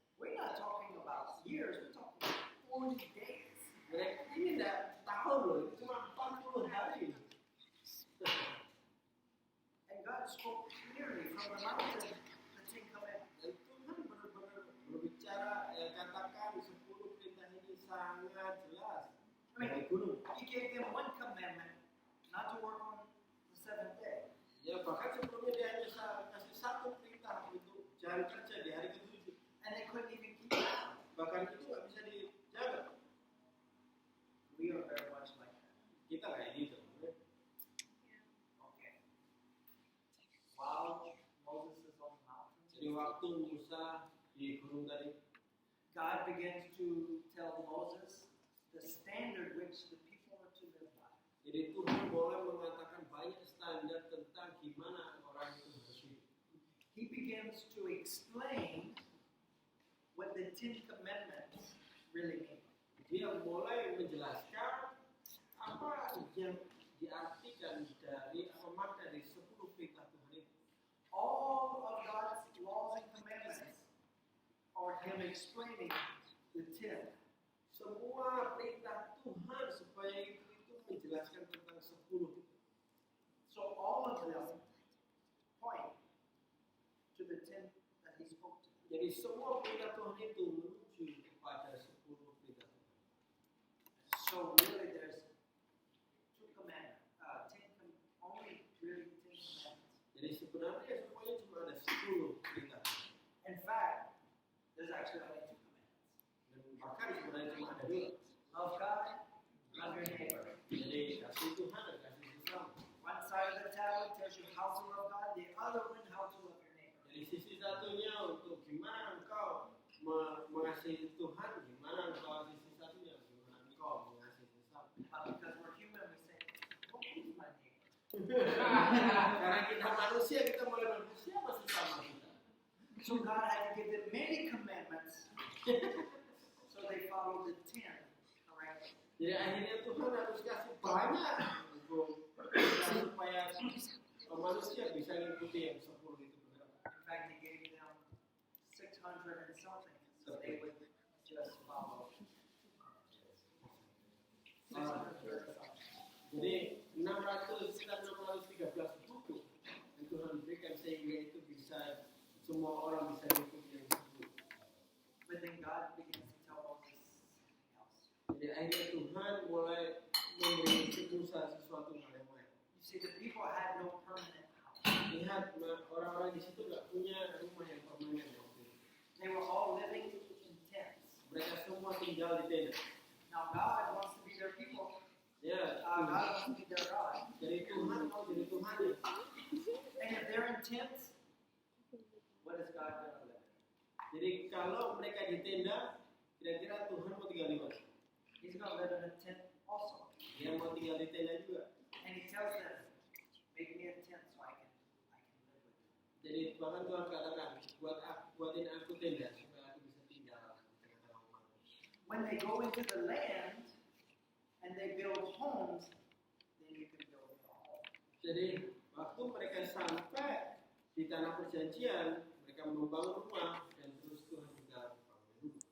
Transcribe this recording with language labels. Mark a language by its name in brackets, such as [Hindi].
[English] We're not talking about years, we're talking about 40 days. [Indonesian] Mereka ini tidak tahun loh, itu cuma 40 hari. [English] And God spoke clearly from the mountain the Ten Commandments. [Indonesian] Dan Tuhan benar-benar berbicara, katakan 10 perintah ini sangat jelas. dari gunung. [English] He gave them one commandment, not to work on the seventh day. [Indonesian] Ya bahkan sebelumnya dia hanya kasih satu perintah untuk jangan kerja di hari ke-7. [English] And they couldn't even keep it out. [Indonesian] Bahkan itu nggak bisa dijaga. [English] We are very much like that. [Indonesian] Kita kayak gitu. [English] Okay. While Moses is on the mountain, [Indonesian] Jadi waktu Musa di gunung tadi, [English] God begins to tell Moses the standard which the people are to live by. [Indonesian] jadi Tuhan boleh mengatakan banyak standar tentang gimana orang itu harus hidup. [English] He begins to explain what the Ten Commandments really mean. [Indonesian] Dia mulai menjelaskan apa yang diartikan dari apa makna dari 10 perintah Tuhan itu. [English] All of God's laws and commandments are Him explaining the ten. [Indonesian] Semua perintah Tuhan supaya itu menjelaskan tentang 10 itu. [English] So all of them point to the ten that He spoke to. [Indonesian] Jadi semua perintah Tuhan itu menuju kepada 10 perintah Tuhan. [English] So really, there's two commandments. Only really 10 commandments. [Indonesian] Jadi sebenarnya semuanya cuma ada 10 perintah Tuhan. [English] In fact, there's actually only two commandments. [Indonesian] Dan bahkan sebenarnya cuma ada 2. [English] Love God, love your neighbor. [Indonesian] Jadi kasih Tuhan dan kasih sesama. [English] One side of the tablet tells you how to love God, the other one how to love your neighbor. [Indonesian] Jadi sisi satunya untuk gimana engkau mengasihi Tuhan, gimana engkau sisi satunya, gimana engkau mengasihi sesama. [English] Because we're human, we say, oh, who's my neighbor? [Indonesian] Karena kita manusia, kita mulai berpikir siapa sesama kita. [English] So God had to give them many commandments so they follow the 10 correctly. [Indonesian] Jadi akhirnya Tuhan harus kasih banyak untuk supaya manusia bisa mengikuti yang 10 itu benar. [English] In fact, He gave them 600 and something so they would just follow. 600 and something. [Indonesian] Jadi 600 sekitar 613 buku yang Tuhan berikan sehingga itu bisa semua orang bisa mengikuti yang 10. [English] But then God begins to tell Moses something else. [Indonesian] Jadi akhirnya Tuhan mulai memberi Musa sesuatu hal yang lain. [English] You see, the people had no permanent house. [Indonesian] Lihat orang-orang di situ nggak punya rumah yang permanen waktu itu. [English] They were all living in tents. [Indonesian] Mereka semua tinggal di tenda. [English] Now God wants to be their people. [Indonesian] Ya, [English] God wants to be their God. [Indonesian] jadi Tuhan mau jadi Tuhan ya. [English] And if they're in tents, what is God going to live in? [Indonesian] Jadi kalau mereka di tenda, kira-kira Tuhan mau tinggal di mana? [English] He's going to live in a tent also. [Indonesian] Dia mau tinggal di tenda juga. [English] And He tells them, make me a tent so I can live with you. [Indonesian] Jadi bahkan Tuhan katakan, buatin aku tenda supaya aku bisa tinggal di tengah-tengah umat. [English] When they go into the land and they build homes, then you can build your home. [Indonesian] Jadi waktu mereka sampai di tanah perjanjian, mereka membangun rumah dan terus Tuhan juga membangun rumah.